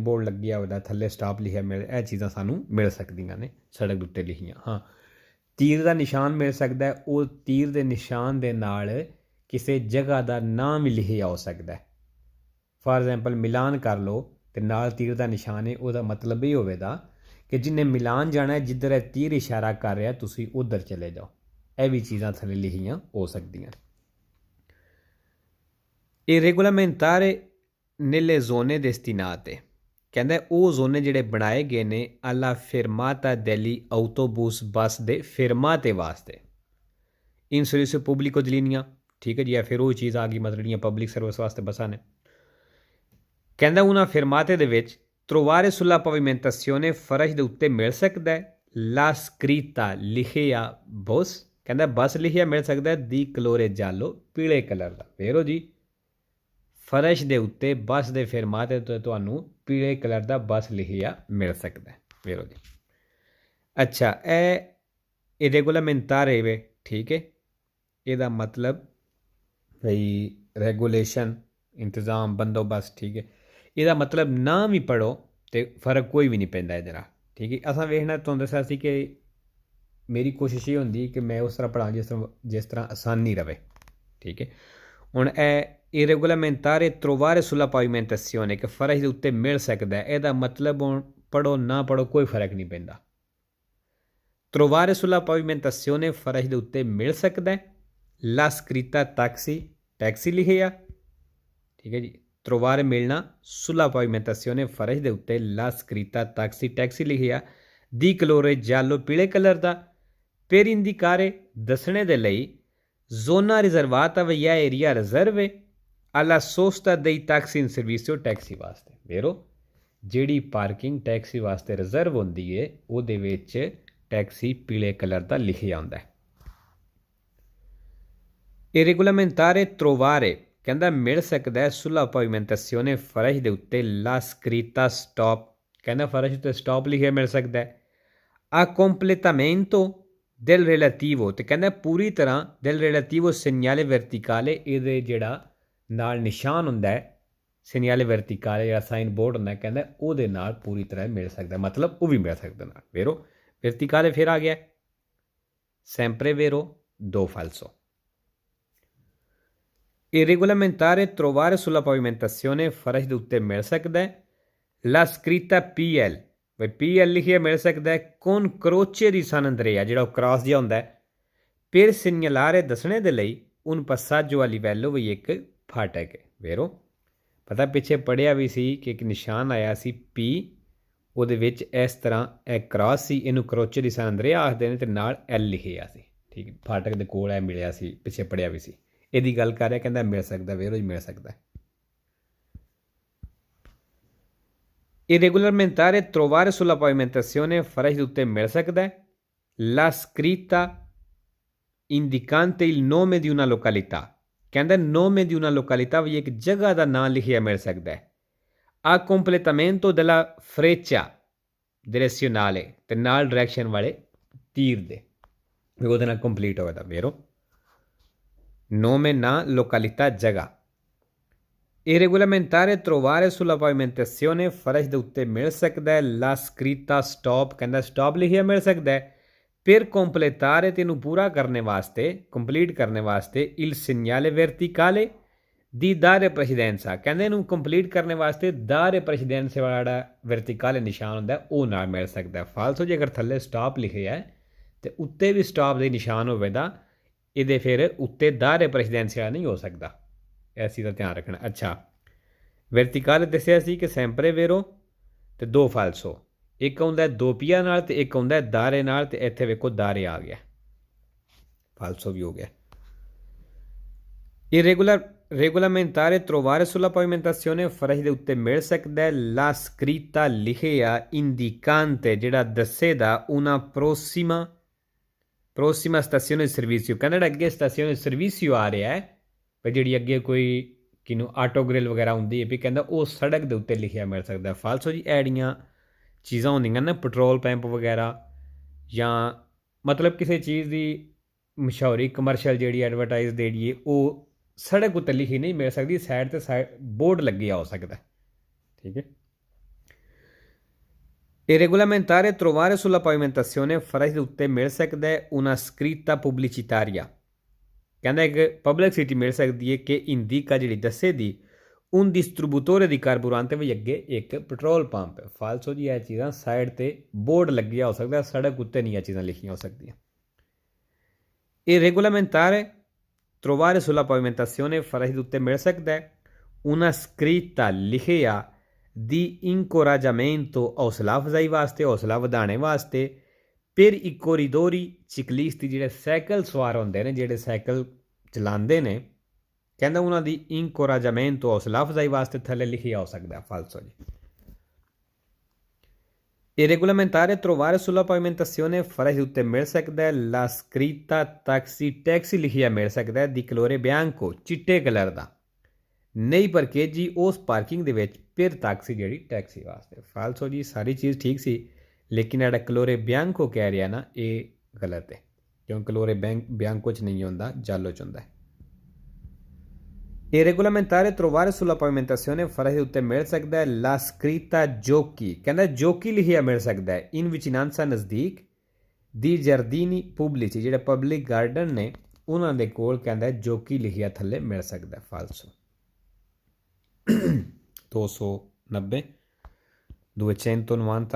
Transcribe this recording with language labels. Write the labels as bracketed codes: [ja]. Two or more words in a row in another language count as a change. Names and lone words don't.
[pa] ਬੋਰਡ ਲੱਗਿਆ ਉਹਦਾ ਥੱਲੇ ਸਟਾਪ ਲਿਖਿਆ ਮਿਲ ਇਹ ਚੀਜ਼ਾਂ ਸਾਨੂੰ ਮਿਲ ਸਕਦੀਆਂ ਨੇ ਸੜਕ ਉੱਤੇ ਲਿਖੀਆਂ ਹਾਂ ਤੀਰ ਦਾ ਨਿਸ਼ਾਨ ਮਿਲ ਸਕਦਾ ਉਹ ਤੀਰ ਦੇ ਨਿਸ਼ਾਨ ਦੇ ਨਾਲ ਕਿਸੇ ਜਗ੍ਹਾ ਦਾ ਨਾਮ ਵੀ ਲਿਖਿਆ ਹੋ ਸਕਦਾ [en] for example [pa] ਮਿਲਾਨ ਕਰ ਲਓ ਅਤੇ ਨਾਲ ਤੀਰ ਦਾ ਨਿਸ਼ਾਨ ਹੈ ਉਹਦਾ ਮਤਲਬ ਇਹ ਹੋਵੇਗਾ ਕਿ ਜਿਹਨੇ ਮਿਲਾਨ ਜਾਣਾ ਜਿੱਧਰ ਇਹ ਤੀਰ ਇਸ਼ਾਰਾ ਕਰ ਰਿਹਾ ਤੁਸੀਂ ਉੱਧਰ ਚਲੇ ਜਾਓ ਇਹ ਵੀ ਚੀਜ਼ਾਂ ਥੱਲੇ ਲਿਖੀਆਂ ਹੋ ਸਕਦੀਆਂ ਇਹ [it] regolamentare nelle zone destinate [pa] ਕਹਿੰਦਾ ਉਹ ਜ਼ੋਨੇ ਜਿਹੜੇ ਬਣਾਏ ਗਏ ਨੇ [it] alla fermata degli autobus [pa] ਬੱਸ ਦੇ ਫਰਮਾਤੇ ਵਾਸਤੇ [it] in servizio pubblico di linea [pa] ਠੀਕ ਹੈ ਜੀ ਫਿਰ ਉਹ ਚੀਜ਼ ਆ ਗਈ ਮਤਲਬ ਜਿਹੜੀਆਂ [en] public service [pa] ਵਾਸਤੇ ਬੱਸਾਂ ਨੇ ਕਹਿੰਦਾ ਉਹਨਾਂ ਫਰਮਾਤੇ ਦੇ ਵਿੱਚ [it] trovare sulla pavimentazione [pa] ਫਰਸ਼ ਦੇ ਉੱਤੇ ਮਿਲ ਸਕਦਾ [it] la scritta [pa] ਲਿਖਿਆ ਬਸ ਕਹਿੰਦਾ ਬੱਸ ਲਿਖਿਆ ਮਿਲ ਸਕਦਾ [it] di colore giallo [pa] ਪੀਲੇ ਕਲਰ ਦਾ ਫੇਰੋ ਜੀ ਫਰਸ਼ ਦੇ ਉੱਤੇ ਬੱਸ ਦੇ ਫਰਮਾਤੇ ਤੋਂ ਤੁਹਾਨੂੰ ਪੀਲੇ ਕਲਰ ਦਾ ਬੱਸ ਲਿਖਿਆ ਮਿਲ ਸਕਦਾ ਫੇਰੋ ਜੀ ਅੱਛਾ ਇਹ regolamentare ਵੇ ਠੀਕ ਹੈ ਇਹਦਾ ਮਤਲਬ ਭਈ ਰੈਗੂਲੇਸ਼ਨ ਇੰਤਜ਼ਾਮ ਬੰਦੋਬਸਤ ਠੀਕ ਹੈ ਇਹਦਾ ਮਤਲਬ ਨਾ ਵੀ ਪੜ੍ਹੋ ਅਤੇ ਫਰਕ ਕੋਈ ਵੀ ਨਹੀਂ ਪੈਂਦਾ ਇਹਦੇ ਨਾਲ ਠੀਕ ਹੈ ਅਸਾਂ ਵੇਖਣਾ ਤੁਹਾਨੂੰ ਦੱਸਿਆ ਸੀ ਕਿ ਮੇਰੀ ਕੋਸ਼ਿਸ਼ ਇਹ ਹੁੰਦੀ ਕਿ ਮੈਂ ਉਸ ਤਰ੍ਹਾਂ ਪੜ੍ਹਾਂ ਜਿਸ ਤਰ੍ਹਾਂ ਆਸਾਨੀ ਰਵੇ ਠੀਕ ਹੈ ਹੁਣ ਇਹ [it] regolamentare trovare sulla pavimentazione [pa] ਕਿ ਫਰਸ਼ ਦੇ ਉੱਤੇ ਮਿਲ ਸਕਦਾ ਇਹਦਾ ਮਤਲਬ ਹੁਣ ਪੜ੍ਹੋ ਨਾ ਪੜ੍ਹੋ ਕੋਈ ਫਰਕ ਨਹੀਂ ਪੈਂਦਾ [it] trovare sulla pavimentazione [pa] ਫਰਸ਼ ਦੇ ਉੱਤੇ ਮਿਲ ਸਕਦਾ [it] la scritta taxi [pa] ਟੈਕਸੀ ਲਿਖਿਆ ਠੀਕ ਹੈ ਜੀ trovare ਮਿਲਣਾ [it] sulla pavimentazione [pa] ਫਰਸ਼ ਦੇ ਉੱਤੇ [it] la scritta taxi [pa] ਟੈਕਸੀ ਲਿਖਿਆ [it] di colore giallo [pa] ਪੀਲੇ ਕਲਰ ਦਾ [it] per indicare [pa] ਦੱਸਣੇ ਦੇ ਲਈ [it] zona riservata via area riserve alla sosta dei taxi in servizio [pa] ਟੈਕਸੀ ਵਾਸਤੇ ਵੇਰੋ ਜਿਹੜੀ ਪਾਰਕਿੰਗ ਟੈਕਸੀ ਵਾਸਤੇ ਰਿਜ਼ਰਵ ਹੁੰਦੀ ਹੈ ਉਹਦੇ ਵਿੱਚ ਟੈਕਸੀ ਪੀਲੇ ਕਲਰ ਦਾ ਲਿਖਿਆ ਹੁੰਦਾ ਇਹ [it] regolamentare trovare [pa] ਕਹਿੰਦਾ ਮਿਲ ਸਕਦਾ ਹੈ [it] sulla pavimentazione [pa] ਫਰਸ਼ ਦੇ ਉੱਤੇ [it] la scritta stop [pa] ਕਹਿੰਦਾ ਫਰਸ਼ ਉੱਤੇ ਸਟਾਪ ਲਿਖਿਆ ਮਿਲ ਸਕਦਾ ਹੈ [it] a completamento del relativo [pa] ਤੇ ਕਹਿੰਦਾ ਪੂਰੀ ਤਰ੍ਹਾਂ [it] del relativo segnale verticale [pa] ਇਹਦੇ ਜਿਹੜਾ ਨਾਲ ਨਿਸ਼ਾਨ ਹੁੰਦਾ ਹੈ [it] segnale verticale [pa] ਜਿਹੜਾ ਸਾਈਨ ਬੋਰਡ ਹੁੰਦਾ ਕਹਿੰਦਾ ਉਹਦੇ ਨਾਲ ਪੂਰੀ ਤਰ੍ਹਾਂ ਮਿਲ ਸਕਦਾ ਮਤਲਬ ਉਹ ਵੀ ਮਿਲ ਸਕਦਾ ਨਾਲ ਵੇਰੋ verticale ਫਿਰ ਆ ਗਿਆ [it] sempre vero do falso [pa] ਇਹ [it] regolamentare trovare sulla pavimentazione [pa] ਫਰਸ਼ ਦੇ ਉੱਤੇ ਮਿਲ ਸਕਦਾ ਹੈ [it] la scritta PL [pa] ਵਈ PL ਲਿਖਿਆ ਮਿਲ ਸਕਦਾ ਹੈ [it] con croce di San [pa] Andrea ਜਿਹੜਾ ਉਹ ਕ੍ਰਾਸ ਜਿਹਾ ਹੁੰਦਾ ਹੈ [it] per segnalare [pa] ਦੱਸਣੇ ਦੇ ਲਈ [it] un passaggio a livello [pa] ਵਈ ਇੱਕ ਫਾਟਕ ਹੈ ਵੇਰੋ ਪਤਾ ਪਿੱਛੇ ਪੜ੍ਹਿਆ ਵੀ ਸੀ ਕਿ ਇੱਕ ਨਿਸ਼ਾਨ ਆਇਆ ਸੀ P ਉਹਦੇ ਵਿੱਚ ਇਸ ਤਰ੍ਹਾਂ ਇਹ ਕ੍ਰਾਸ ਸੀ ਇਹਨੂੰ [it] croce di San Andrea [pa] ਆਖਦੇ ਨੇ ਅਤੇ ਨਾਲ L ਲਿਖਿਆ ਸੀ ਠੀਕ ਫਾਟਕ ਦੇ ਕੋਲ ਇਹ ਮਿਲਿਆ ਸੀ ਪਿੱਛੇ ਪੜ੍ਹਿਆ ਵੀ ਸੀ ਇਹਦੀ ਗੱਲ ਕਰ ਰਿਹਾ ਕਹਿੰਦਾ ਮਿਲ ਸਕਦਾ ਵੇਰੋ ਹੀ ਮਿਲ ਸਕਦਾ ਇਹ [it] regolamentare trovare sulla pavimentazione [pa] ਫਰਸ਼ ਦੇ ਉੱਤੇ ਮਿਲ ਸਕਦਾ ਹੈ [it] la scritta indicante il nome di una località [pa] ਕਹਿੰਦਾ [it] nome di una località [pa] ਵੀ ਇੱਕ ਜਗ੍ਹਾ ਦਾ ਨਾਂ ਲਿਖਿਆ ਮਿਲ ਸਕਦਾ ਹੈ [it] a completamento della freccia direzionale [pa] ਤੇ ਨਾਲ ਡਾਇਰੈਕਸ਼ਨ ਵਾਲੇ ਤੀਰ ਦੇ ਉਹਦੇ ਨਾਲ ਕੰਪਲੀਟ ਹੋਵੇਗਾ ਵੇਰੋ [it] nome na località [pa] जगह। [it] Irregolamentare trovare sulla pavimentazione [pa] ਫਰਸ਼ ਦੇ ਉੱਤੇ ਮਿਲ ਸਕਦਾ ਹੈ। [it] la scritta [pa] ਸਟਾਪ ਕਹਿੰਦਾ ਸਟਾਪ ਲਿਖਿਆ ਮਿਲ ਸਕਦਾ ਹੈ। [it] per completare [pa] ਤੈਨੂੰ ਪੂਰਾ ਕਰਨੇ ਵਾਸਤੇ ਕੰਪਲੀਟ ਕਰਨੇ ਵਾਸਤੇ [it] il segnale verticale di dare precedenza [pa] ਕਹਿੰਦੇ ਇਹਨੂੰ ਕੰਪਲੀਟ ਕਰਨੇ ਵਾਸਤੇ [it] dare precedenza [pa] ਵਾਲਾ ਜਿਹੜਾ ਵਰਟੀਕਲ ਨਿਸ਼ਾਨ ਹੁੰਦਾ ਉਹ ਨਾਲ ਮਿਲ ਸਕਦਾ। ਫਾਲਤੂ ਜੇ ਅਗਰ ਥੱਲੇ ਸਟਾਪ ਲਿਖਿਆ ਹੈ ਤੇ ਉੱਤੇ ਵੀ ਸਟਾਪ ਦੇ ਨਿਸ਼ਾਨ ਹੋਵੇ ਤਾਂ ਇਹਦੇ ਫਿਰ ਉੱਤੇ [it] dare precedenza [pa] ਵਾਲਾ ਨਹੀਂ ਹੋ ਸਕਦਾ। ਇਸ ਚੀਜ਼ ਦਾ ਧਿਆਨ ਰੱਖਣਾ। ਅੱਛਾ ਵਰਟੀਕਲ ਦੱਸਿਆ ਸੀ ਕਿ [it] sempre vero [pa] ਤੇ ਦੋ ਫਾਲਸੋ, ਇੱਕ ਆਉਂਦਾ ਦੋ ਪੀਆ ਨਾਲ ਤੇ ਇੱਕ ਆਉਂਦਾ ਦਾਰੇ ਨਾਲ, ਤੇ ਇੱਥੇ ਵੇਖੋ ਦਾਰੇ ਆ ਗਿਆ, ਫਾਲਸੋ ਵੀ ਹੋ ਗਿਆ। [it] Regolamentare trovare sulla pavimentazione [pa] ਫਰਸ਼ ਦੇ ਉੱਤੇ ਮਿਲ ਸਕਦਾ ਹੈ। [it] la scritta [pa] ਲਿਖਿਆ ਇੰਡੀਕਾਂਤੇ ਜਿਹੜਾ ਦੱਸੇਦਾ [it] una prossima stazione di servizio [pa] ਕਹਿੰਦਾ ਅੱਗੇ ਸਟੇਸ਼ਨ ਸਰਵਿਸਿਓ ਆ ਰਿਹਾ ਹੈ ਵੀ ਜਿਹੜੀ ਅੱਗੇ ਕੋਈ ਕਿਨੂੰ ਆਟੋ ਗ੍ਰਿਲ ਵਗੈਰਾ ਹੁੰਦੀ ਹੈ ਵੀ ਕਹਿੰਦਾ ਉਹ ਸੜਕ ਦੇ ਉੱਤੇ ਲਿਖਿਆ ਮਿਲ ਸਕਦਾ। ਫਾਲਸੋ ਜੀ ਐੜੀਆਂ ਚੀਜ਼ਾਂ ਹੁੰਦੀਆਂ ਨਾ [en] petrol pump [pa] ਵਗੈਰਾ ਜਾਂ ਮਤਲਬ ਕਿਸੇ ਚੀਜ਼ ਦੀ ਮਸ਼ਹੂਰੀ ਕਮਰਸ਼ੀਅਲ ਜਿਹੜੀ ਐਡਵਰਟਾਈਜ਼ ਦੇ ਦਈਏ ਉਹ ਸੜਕ ਉੱਤੇ ਲਿਖੀ ਨਹੀਂ ਮਿਲ ਸਕਦੀ, ਸਾਈਡ 'ਤੇ ਬੋਰਡ ਲੱਗਿਆ ਹੋ ਸਕਦਾ। ਠੀਕ ਹੈ। [it] Irregolamentare trovare sulla pavimentazione [pa] ਫਰਸ਼ ਦੇ ਉੱਤੇ ਮਿਲ ਸਕਦਾ ਹੈ। [it] una scritta pubblicitaria [pa] ਕਹਿੰਦਾ ਇੱਕ ਪਬਲਿਸਿਟੀ ਮਿਲ ਸਕਦੀ ਹੈ ਕਿ ਇੰਡੀਕਾ ਜਿਹੜੀ ਦੱਸੇ ਦੀ [it] un distributore di carburante [pa] ਵੀ ਅੱਗੇ ਇੱਕ [en] petrol pump. [pa] ਫਾਲਸੋ ਜੀ ਇਹ ਚੀਜ਼ਾਂ ਸਾਈਡ 'ਤੇ ਬੋਰਡ ਲੱਗਿਆ ਹੋ ਸਕਦਾ, ਸੜਕ ਉੱਤੇ ਨਹੀਂ ਇਹ ਚੀਜ਼ਾਂ ਲਿਖੀਆਂ ਹੋ ਸਕਦੀਆਂ। [it] Irregolamentare trovare sulla pavimentazione [pa] ਫਰਸ਼ ਦੇ ਉੱਤੇ ਮਿਲ ਸਕਦਾ ਹੈ। [it] una scritta [pa] ਲਿਖਿਆ ਦੀ incoraggiamento ਹੌਸਲਾ ਅਫਜ਼ਾਈ ਵਾਸਤੇ, ਹੌਸਲਾ ਵਧਾਉਣੇ ਵਾਸਤੇ। [it] per i corridori ciclisti [pa] ਜਿਹੜੇ ਸਾਈਕਲ ਸਵਾਰ ਹੁੰਦੇ ਨੇ, ਜਿਹੜੇ ਸਾਈਕਲ ਚਲਾਉਂਦੇ ਨੇ, ਕਹਿੰਦਾ ਉਹਨਾਂ ਦੀ incoraggiamento ਹੌਸਲਾ ਅਫਜ਼ਾਈ ਵਾਸਤੇ ਥੱਲੇ ਲਿਖਿਆ ਹੋ ਸਕਦਾ। ਫਾਲਸੋ ਜੀ। [it] Irregolamentare trovare sulla pavimentazione [pa] ਫਰਸ਼ ਦੇ ਉੱਤੇ ਮਿਲ ਸਕਦਾ ਹੈ। [it] la scritta taxi [pa] ਟੈਕਸੀ ਲਿਖਿਆ ਮਿਲ ਸਕਦਾ ਹੈ। [it] di colore bianco [pa] ਚਿੱਟੇ ਕਲਰ ਦਾ ਨਹੀਂ ਪਰਕੇਜੀ ਉਸ ਪਾਰਕਿੰਗ ਦੇ ਵਿੱਚ ਫਿਰ ਟੈਕਸੀ ਜਿਹੜੀ ਟੈਕਸੀ ਵਾਸਤੇ। ਫਾਲਸੋ ਜੀ ਸਾਰੀ ਚੀਜ਼ ਠੀਕ ਸੀ, ਲੇਕਿਨ ਜਿਹੜਾ [it] colore bianco [pa] ਕਹਿ ਰਿਹਾ ਨਾ ਇਹ ਗਲਤ ਹੈ, ਕਿਉਂ [it] colore bianco [pa] 'ਚ ਨਹੀਂ ਹੁੰਦਾ, ਜਾਲੋ 'ਚ ਹੁੰਦਾ ਹੈ। [it] Irregolamentare trovare sulla pavimentazione [pa] ਫਰਸ਼ ਦੇ ਉੱਤੇ ਮਿਲ ਸਕਦਾ ਹੈ। [it] la scritta giochi [pa] ਕਹਿੰਦਾ ਜੋਕੀ ਲਿਖਿਆ ਮਿਲ ਸਕਦਾ ਹੈ। [it] in vicinanza [pa] ਨਜ਼ਦੀਕ [it] di giardini pubblici [pa] ਜਿਹੜੇ [en] public garden [pa] ਨੇ ਉਹਨਾਂ ਦੇ ਕੋਲ ਕਹਿੰਦਾ ਜੋਕੀ ਲਿਖਿਆ ਥੱਲੇ ਮਿਲ ਸਕਦਾ। ਫਾਲਸੋ 290 290।